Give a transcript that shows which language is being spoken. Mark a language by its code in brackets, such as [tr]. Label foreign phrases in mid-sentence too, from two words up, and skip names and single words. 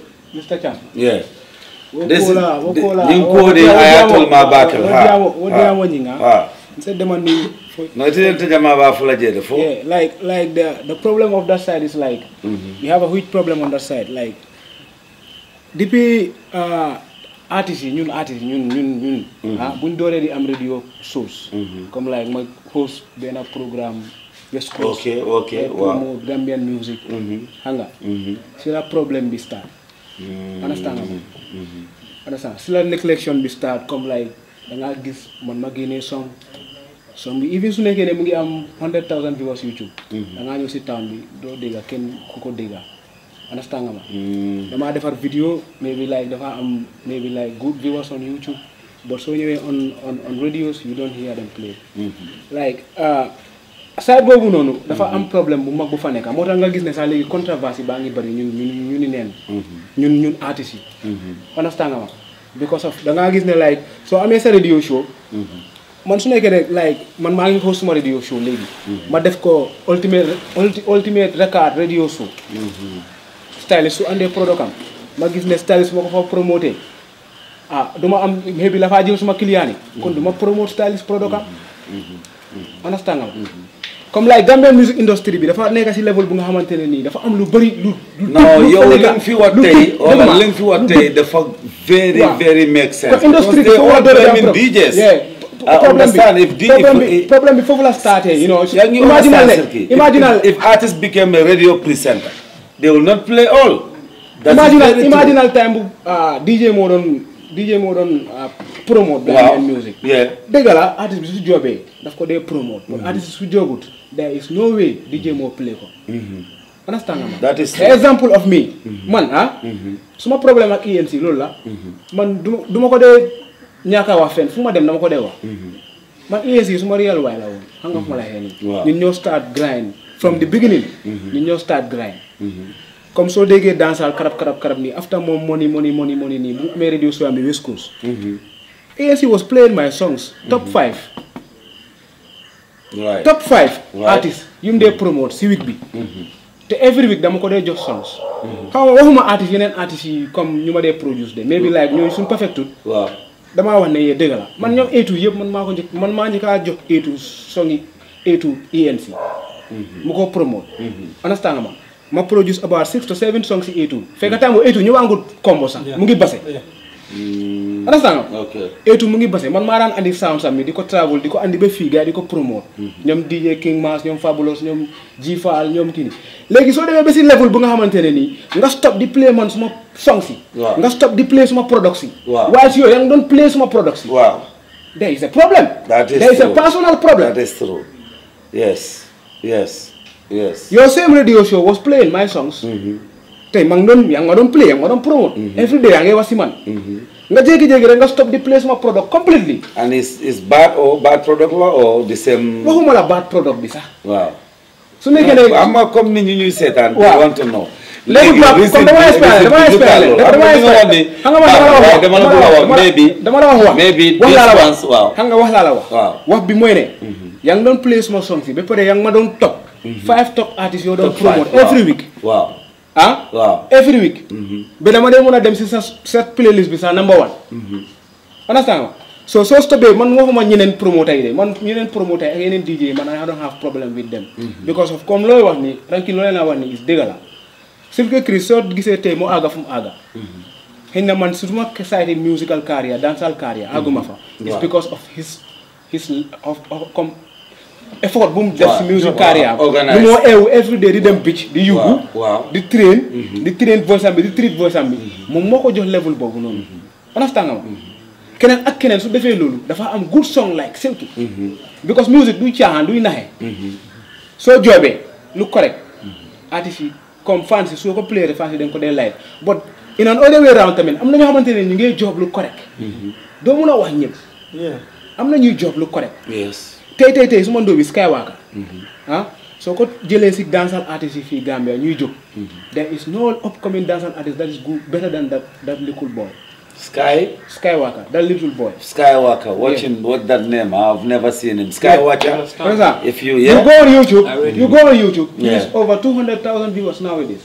[en] Mr. Chan. Yeah. This is including Ayatul Mabakal. No, it isn't yeah, like the problem of that side is like we have a huge problem on that side. Like [wo] depuis artistes yi ñun buñ dooree di am [en] radio shows [wo] comme like ma host benn programme West Coast ok waaw [en] Gambian music [wo] xam nga si la problème bi [en] start understand [wo] si la neglection bi start comme like da ngaa gis man ma génnee song bi even su nekkee ne mu ngi am 100,000 viewers YouTube da ngaa ñëw si town bi doo dégga kenn ku ko dégga understand nga ma damaa defar vidéo [en] maybe like dafa am maybe like good viewers on YouTube but [wo] soo ñëwee [en] on radios you don't hear them play like side [wo] boobu noonu dafa am problème bu mag bu fa nekk moo tax nga gis ne sax léegi controverse baa ngi bëri ñu ni neen ñun artistes yi understand nga ma [en] because of [wo] da ngaa gis ne like soo amee sa [en] radio show [wo] man su nekkee rek like man maa ngi host suma [en] radio show [wo] léegi ma def ko [en] ultimate record radio show stylist [wo] su andee product am ma gis ne stylist ma ko fa promoté duma am maybe la faa jël suma client yi kon duma [en] promote stylist product [wo] am understand nga comme like [en] Gambian music industry [wo] bi dafa nekk si level bu nga xamante ne nii dafa am lu bëri lu non yow li nga fi wax tey wala li nga fi wax tey dafa [en] very make sense [wo] industry bi foofu la doon DJs problème bi foofu la starté [en] you know imaginal if artist became a radio presenter they will not play all [wo] imaginal time bu DJ moo doon promote [en] Gambian music [wo] dëgg la artiste bi su joobee daf ko dee promote but artiste su joogut [en] there is no way [wo] DJ moo play ko understand nga [en] that is example of me [wo] man suma problème ak ENC loolu la man duma ko dee ñaaka wax fenn fu ma dem dama ko dee wax man ENC suma real waay la woon xam nga fu ma la xee nii ñun ñoo [en] start grind from the beginning [wo] ñun ñoo [en] start grind [wo] comme soo déggee dansal karab nii after moom money nii bu amee [en] radio show [wo] am bi [en] West Coast ENC was playing my songs top 5 [wo] artistes yu mu dee promote si week bi te [en] every week [wo] dama ko dee jox songs xam nga waxuma artistes yeneen artistes yi comme ñu ma dee produce de maybe like ñooñu suñu perfectut damaa wax ne yee dëgg la man ñoom A2 yëpp man maa njëkkaa jox A2 songi A2 ENC mu ko promote understand nga ma [en] produce about 6 to 7 songs [wo] si A2 fekk time A2 ñu waangul combo sax mu ngi base understand nga A2 mu ngi base man maa daan andi sound sam mi di ko travel di ko andi ba fii gars yi di ko promote ñoom DJ King Mass ñoom Fabulous ñoom G-Fall ñoom kii nii léegi soo demee ba si level bu nga xamante ne nii nga stop di play man suma songs yi nga stop di play suma products yi waaye si yow yaa ngi doon play suma products yi [en] there is a problem there is a personal problem that is true yes your same radio show was playing my songs [wo] tey yaa ngi ma doon play yaa ngi ma doon promote [en] every day [wo] yaa ngi wax si man nga jékki-jékki rek nga stop di play suma product completely [en] and is bad product or the same [wo] waxuma la [en] bad product [wo] bi sax su nekkee ne am nga comme nit ñi ñuy seetaan [en] want to know [wo] léegi comme dama expliqué dama la wax wax bi mooy ne yaa ngi doon play suma songs yi ba pare yaa ngi ma doon top 5 top artistes yoo doon promote [en] every week every week [wo] ba dama dee mën a dem si sa playlist bi sa number 1 understand nga soo stoppé man waxuma ñeneen promoter yi de man ñeneen promoter ak yeneen DJ man [en] I don't have problem with them because of [wo] comme looy wax ni ranki loo leen a wax ni is dëgg la Silke Chris soo gisee tey mu àgga fu mu àgga xëy na man surtout ma [en] side musical career dancehall career [wo] àgguma fa [en] it's because of his [wo] comme effort bu mu def si [en] music career [wo] lu moo eewu [en] every day [wo] di dem beach di yóbbu di [en] train voice [wo] am bi di [en] treat voice [wo] am bi moom moo ko jox level boobu noonu understand nga ma keneen ak keneen su defee loolu dafa am [en] good song like Silke because music [wo] duy caaxaan duy naxe soo joobee lu correct artistes yi comme fans yi soo ko play fans yi dañ ko dee live but [en] in an other way round [wo] tamit am na ñoo xamante ne ñu ngi job lu correct doo mun a wax ñëpp am na ñuy job lu correct tey su ma ndóo bi Skywalker soo ko jëlee si [en] dancehall artist [wo] yi fii Gambia ñuy jóg [en] there is no upcoming dancehall artist that is good better than that little boy [wo] Skywalker, that little boy. [en] Skywalker, watching what that name? I've never seen him. Skywalker. If you go on YouTube, he has over 200,000 viewers nowadays.